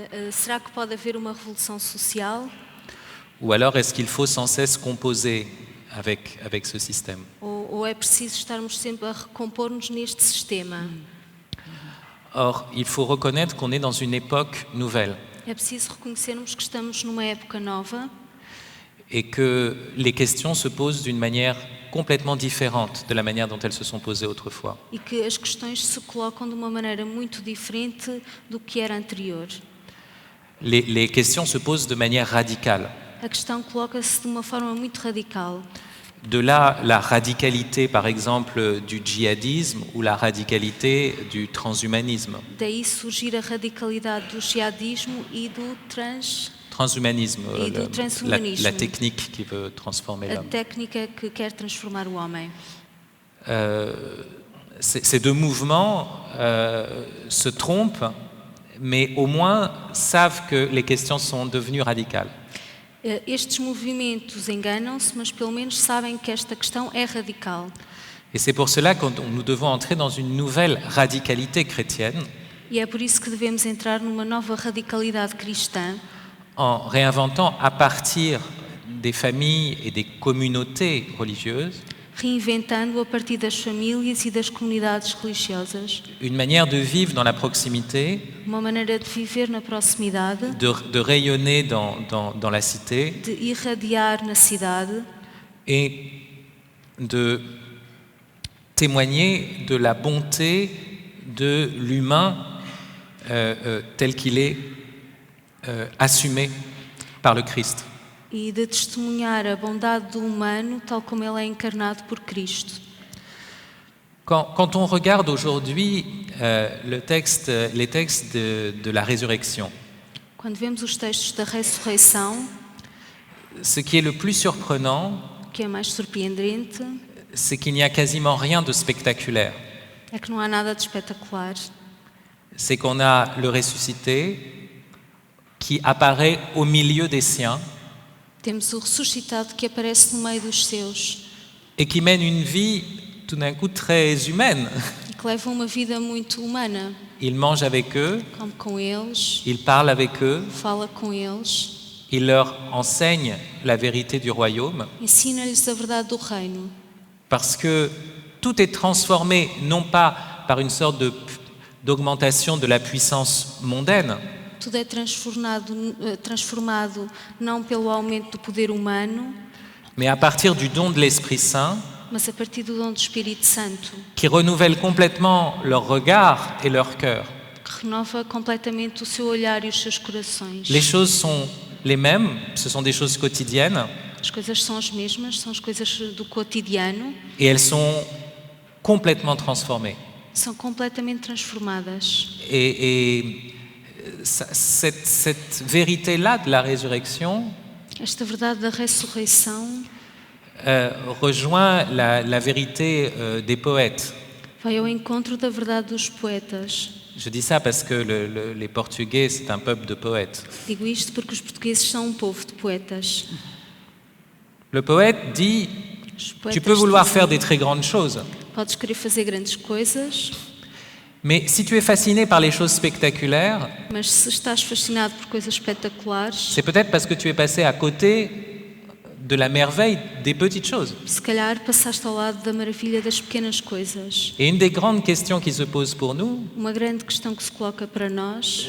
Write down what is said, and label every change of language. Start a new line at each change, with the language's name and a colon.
Portuguese: Será que pode haver uma revolução social?
French: Ou alors est-ce qu'il faut sans cesse composer avec ce système?
Portuguese: Ou é preciso estarmos sempre a recompor-nos neste sistema?
French: Or, il faut reconnaître qu'on est dans une époque nouvelle.
Portuguese: É preciso reconhecermos que estamos numa época nova.
French: Et que les questions se posent d'une manière complètement différente de la manière dont elles se sont posées autrefois.
Portuguese: E que as questões se colocam de uma maneira muito diferente do que era anterior.
French: Les questions se posent de manière radicale.
Portuguese: A questão coloca-se de uma forma muito radical.
French: De là, la radicalité, par exemple, du djihadisme ou la radicalité du transhumanisme.
Portuguese: Daí surgir a radicalidade do jihadismo e do
French: transhumanisme, transhumanisme. La technique qui veut transformer l'homme.
Portuguese: A técnica que quer transformar o homem.
French: Ces deux mouvements se trompent, mais au moins savent que les questions sont devenues radicales.
Portuguese: Estes movimentos enganam-se, mas pelo menos sabem que esta questão é radical.
French: Et c'est pour cela que nous devons entrer dans une nouvelle radicalité chrétienne.
Portuguese: E é por isso que devemos entrar numa nova radicalidade cristã.
French: En réinventant à partir des familles et des communautés religieuses
Portuguese: Reinventando a partir das famílias e das comunidades religiosas.
French: Une manière de vivre dans la proximité,
Portuguese: uma maneira de viver na proximidade,
French: de rayonner dans la cité,
Portuguese: de irradiar na cidade
French: et de témoigner de la bonté de l'humain tel qu'il est assumé par le Christ.
Portuguese: E de testemunhar a bondade do humano tal como ele é encarnado por Cristo.
French: Quand on regarde aujourd'hui les textes de la résurrection,
Portuguese: quando vemos os textos da ressurreição,
French: ce qui est le plus surprenant,
Portuguese: o que é mais surpreendente,
French: c'est qu'il n'y a quasiment rien de spectaculaire.
Portuguese: É que não há nada de espetacular.
French: C'est qu'on a le ressuscité qui apparaît au milieu des siens.
Portuguese: Temos o ressuscitado que aparece no meio dos seus.
French: Et qui mène une vie tout d'un coup très humaine.
Portuguese: E que leva uma vida muito humana.
French: Il mange avec eux.
Portuguese: Come com eles.
French: Il parle avec eux.
Portuguese: Fala com eles.
French: Il leur enseigne la vérité du royaume.
Portuguese: Ensina-lhes a verdade do reino.
French: Parce que tout est transformé non pas par une sorte d'augmentation de la puissance mondaine.
Portuguese: Tudo é transformado não pelo aumento do poder humano,
French: mais à partir du don de l'Esprit Saint,
Portuguese: mas a partir do dom do Espírito Santo,
French: qui renouvelle complètement leur regard et leur cœur.
Portuguese: Que renova completamente o seu olhar e os seus corações.
French: Les choses sont les mêmes, ce sont des choses quotidiennes.
Portuguese: As coisas são as mesmas, são as coisas do cotidiano.
French: Et elles sont complètement transformées.
Portuguese: São completamente transformadas.
French: Et cette vérité-là de la résurrection
Portuguese: esta verdade da ressurreição
French: rejoint la vérité des poètes.
Portuguese: Vai ao encontro da verdade dos poetas.
French: Je dis ça parce que les Portugais, c'est un peuple de poètes.
Portuguese: Digo isto porque os portugueses são um povo de poetas.
French: Le poète dit, tu peux vouloir faire des très grandes choses.
Portuguese: Podes querer fazer grandes coisas.
French: Mais si tu es fasciné par les choses spectaculaires,
Portuguese: Mas se estás fascinado por coisas espetaculares,
French: c'est peut-être parce que tu es passé à côté de la merveille des petites choses.
Portuguese: se calhar passaste ao lado da maravilha das pequenas coisas.
French: Et une des grandes questions qui se pose pour nous,
Portuguese: Uma grande questão que se coloca para nós